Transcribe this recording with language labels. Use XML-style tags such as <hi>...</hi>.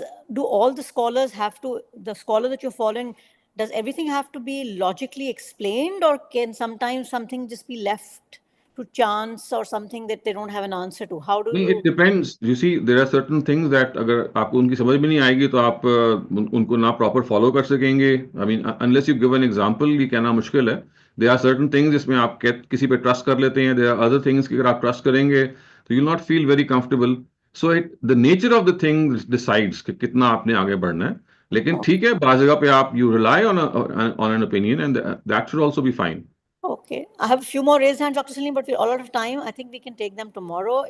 <en>Do all the scholars have to, the scholar that you're following, does everything have to be logically explained, or can sometimes something just be left to chance or something that they don't have an answer to? How do you? It depends. You see, there are certain things that</en> <ur>اگر آپ کو ان کی سمجھ میں نہیں آئے گی تو آپ ان کو نہ پراپر فالو کر سکیں گے.</ur> <en>I mean, unless you give an example,</en> <ur>یہ کہنا مشکل ہے.</ur> <en>There are certain things</en> <ur>جس میں آپ کسی پہ ٹرسٹ کر لیتے ہیں.</ur> <en>There are other things</en> <ur>کہ اگر آپ ٹرسٹ کریں گے تو</ur> <en>you'll not feel very comfortable. So the nature of the thing decides</en> <ur>کہ کتنا آپ نے آگے بڑھنا ہے. لیکن ٹھیک ہے, بعض جگہ پہ آپ</ur> <en>you rely on an opinion and that should also be fine. Okay, I have a few more raised hands, Dr. Saleem, but we're all out of time. I think we can take them tomorrow.</en>